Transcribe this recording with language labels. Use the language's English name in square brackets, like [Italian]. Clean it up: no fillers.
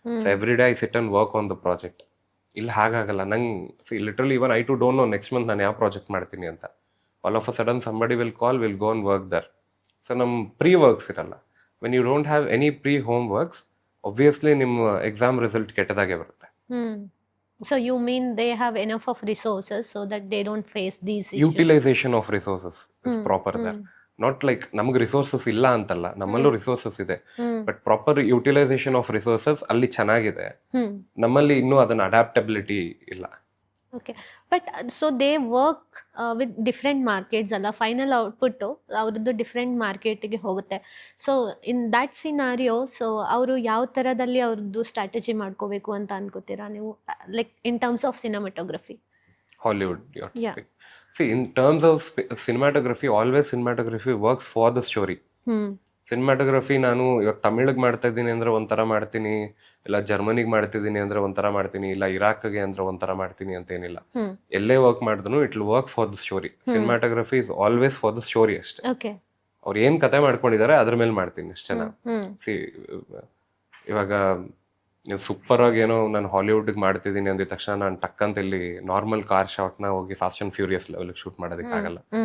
[English] So every day I sit and work on the project. [Kannada] ಇಲ್ಲಿ ಹಾಗಾಗಲ್ಲ. ನಂಗೆ literally [English] even I too don't know next month [Kannada] ನಾನು ಯಾವ project ಮಾಡ್ತೀನಿ ಅಂತ. [English] All of a sudden somebody will call, will go and work there. [Kannada] So ನಮ್ಮ pre works ಇರಲ್ಲ. [English] when you don't have any pre home works, obviously [Kannada] ನಿಮ್ಮ exam result ಕೆಟ್ಟದಾಗೆ ಬರುತ್ತೆ. [English] So you mean they have enough of resources so that they don't face these issues? Utilization of resources is proper there. Not like [Kannada] ನಮಗೆ resources ಇಲ್ಲ ಅಂತಲ್ಲ, ನಮ್ಮಲ್ಲೂ resources ಇದೆ, [English] but proper utilisation of resources [Kannada] ಅಲ್ಲಿ ಚೆನ್ನಾಗಿದೆ. ನಮ್ಮಲ್ಲಿ ಇನ್ನೂ ಅದನ್ನ ಅಡಾಪ್ಟಬಿಲಿಟಿ ಇಲ್ಲ. [English] Okay. But so they work with different markets ಅಲ್ಲ, [Kannada] ಫೈನಲ್ ಔಟ್ಪುಟ್ಟು ಅವ್ರದ್ದು ಡಿಫ್ರೆಂಟ್ ಮಾರ್ಕೆಟಿಗೆ ಹೋಗುತ್ತೆ. [English] so in that scenario, [Kannada] so ಅವರು ಯಾವ ಥರದಲ್ಲಿ ಅವ್ರದ್ದು ಸ್ಟ್ರಾಟಜಿ ಮಾಡ್ಕೋಬೇಕು ಅಂತ ಅನ್ಕೋತೀರಾ ನೀವು, [English] Like in terms of cinematography? Hollywood, you have to Yeah. speak. See, in terms of cinematography, always cinematography works for the story. [Kannada] Cinematography ನಾನು ಇವಾಗ ತಮಿಳಿಗೆ ಮಾಡ್ತಾ ಇದ್ದೀನಿ ಅಂದ್ರೆ ಒಂಥರ ಮಾಡ್ತೀನಿ, ಇಲ್ಲ ಜರ್ಮನಿಗೆ ಮಾಡ್ತಿದ್ದೀನಿ ಅಂದ್ರೆ ಒಂಥರ ಮಾಡ್ತೀನಿ, ಇಲ್ಲ ಇರಾಕ್ಗೆ ಅಂದ್ರೆ ಒಂಥರ ಮಾಡ್ತೀನಿ ಅಂತ ಏನಿಲ್ಲ. ಎಲ್ಲೇ ವರ್ಕ್ ಮಾಡಿದ್ರು [English] It will work for the story. Cinematography is always for the story ಅಷ್ಟೇ. Okay. [Kannada] ಅವ್ರು ಏನ್ ಕತೆ ಮಾಡ್ಕೊಂಡಿದ್ದಾರೆ ಅದ್ರ ಮೇಲೆ ಮಾಡ್ತೀನಿ ಅಷ್ಟೇ ನಾನು. ಸಿ, ಇವಾಗ ನೀವು ಸೂಪರ್ ಆಗಿ ಏನೋ ನಾನು ಹಾಲಿವುಡ್ಗೆ ಮಾಡ್ತಿದ್ದೀನಿ ಅಂದಿದ ತಕ್ಷಣ ನಾನು ಟಕ್ ಅಂತ ಇಲ್ಲಿ ನಾರ್ಮಲ್ ಕಾರ್ ಶಾಟ್ನ ಹೋಗಿ fast and furious level shoot ಮಾಡೋದಕ್ಕೆ ಆಗಲ್ಲ.